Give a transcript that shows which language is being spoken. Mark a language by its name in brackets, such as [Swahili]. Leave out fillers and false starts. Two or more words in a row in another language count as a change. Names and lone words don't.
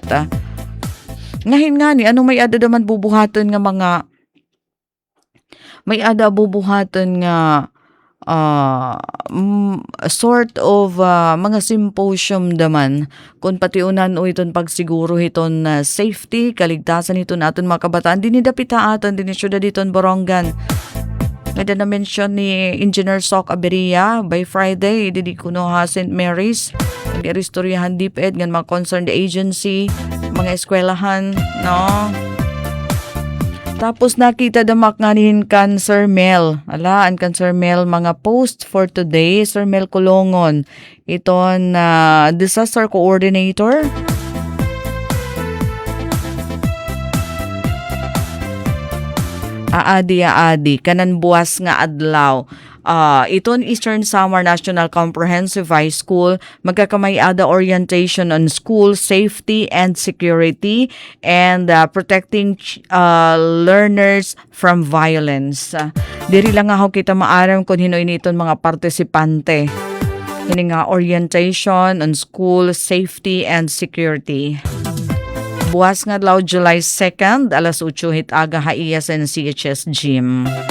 [Waray] Ngahin nga ni, ano may ada naman bubuhaton nga may ada bubuhaton nga [English] sort of [Waray] mga symposium daman kung patiunan o iton pagsiguro iton safety, kaligtasan iton aton mga kabataan. Dinidapita aton din syudad iton Borongan. May na-mention ni Engineer Sok Aberia [English] by Friday, [Waray] didi kuno ha St. Mary's. Nag-istoryahan DepEd ng mga [English] concerned agency, [Waray] mga eskwelahan, no? Tapos nakita damak nga nihin kan Sir Mel. Alaan kan Sir Mel mga [English] post for today. [Waray] Sir Mel Kulongon. Iton disaster coordinator. Aadi kanan buwas nga adlaw. Iton Eastern Samar National Comprehensive High School magkakamay-ada [English] orientation on school safety and security and protecting learners from violence. [Waray] Diri lang nga kita maaram kung hinoy niton mga partisipante. Hini nga [English] orientation on school safety and security. [Waray] Buwas nga adlaw July 2nd, alas 8 hit aga haiya sa CHS Gym.